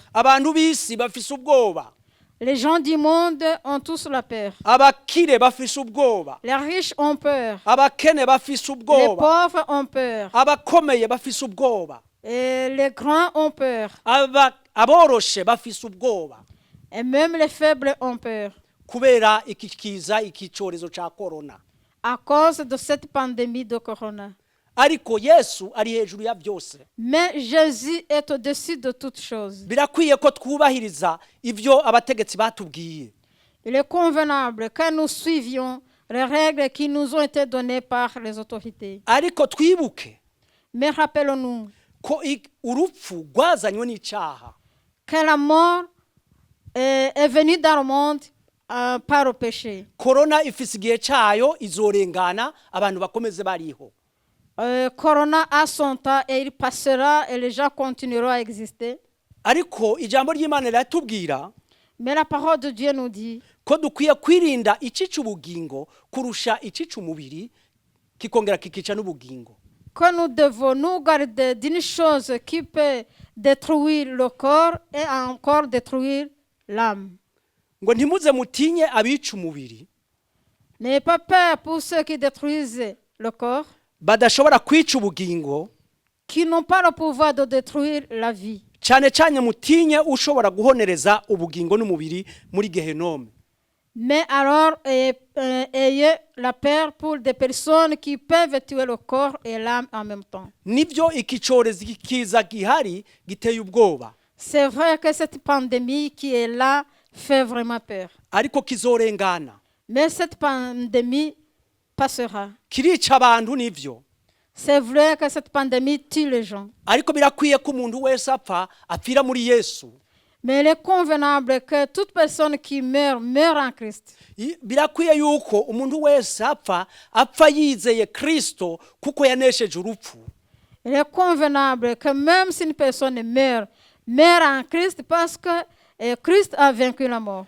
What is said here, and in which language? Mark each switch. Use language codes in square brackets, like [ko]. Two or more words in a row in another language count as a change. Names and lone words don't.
[rn] Abantu b'isi bafise ubwoba. [fr] Les gens du monde ont tous la peur. [rn] Abakire bafise ubwoba. [fr] Les riches ont peur. [rn] Abakene bafise [fr] Les [rn] ubwoba. [fr] pauvres ont peur. [rn] Abakomeye bafise ubwoba. [fr] Et les grands ont peur. [rn] Aboroshe bafise ubwoba. [fr] Et même les faibles ont peur. [rn] Kubera iki kiza iki cyorezo ca corona. [fr] À cause de cette pandémie de corona. [rn] Ariko Yesu ari hejuru ya byose. [fr] Mais Jésus est au-dessus de toutes choses. [rn] Birakwiye ko twubahiriza ivyo abategetsi batubwiye. [fr] Il est convenable que nous suivions les règles qui nous ont été données par les autorités. [rn] Ariko twibuke [fr] Mais rappelons-nous [rn] ko urupfu rwazanywe n'icaha. [fr] que la mort est venue dans le monde par le péché. [rn] Corona ifise igihe cayo izorengana abantu bakomeze bariho. [fr] Corona a son temps et il passera et les gens continueront à exister. [rn] Ariko ijambo ry'Imana riratubwira [fr] Mais la parole de Dieu nous dit [rn] ko dukwiye kwirinda icica ubugingo kurusha icica umubiri kikongera kikica n'ubugingo. [fr] que nous devons nous garder d'une chose qui peut détruire le corps et encore détruire l'âme. [rn] Ngo ntimuze mutinye abica umubiri [fr] N'ayez pas peur pour ceux qui détruisent le corps, [rn] badashobora kwica ubugingo, [fr] qui n'ont pas le pouvoir de détruire la vie. [rn] cyane cyane mutinye ushobora guhonereza ubugingo n'umubiri muri Gehenome. [fr] Mais alors, ayez la peur pour des personnes qui peuvent tuer le corps et l'âme en même temps. [rn] Nibyo iki cyorezo kiza gihari giteye ubwoba, [fr] C'est vrai que cette pandémie qui est là fait vraiment peur. [rn] ariko kizorengana. [fr] Mais cette pandémie passera. [rn] Kirica abantu nivyo, [fr] C'est vrai que cette pandémie tue les gens. [rn] ariko birakwiye ko umuntu wese apfira muri Yesu. [fr] Mais il est convenable que toute personne qui meurt en Christ. [rn] Birakwiye yuko umuntu wese apfa yizeye Kristo kuko yanesheje urupfu. [fr] Il est convenable que même si une personne meurt en Christ parce que Christ a vaincu la mort.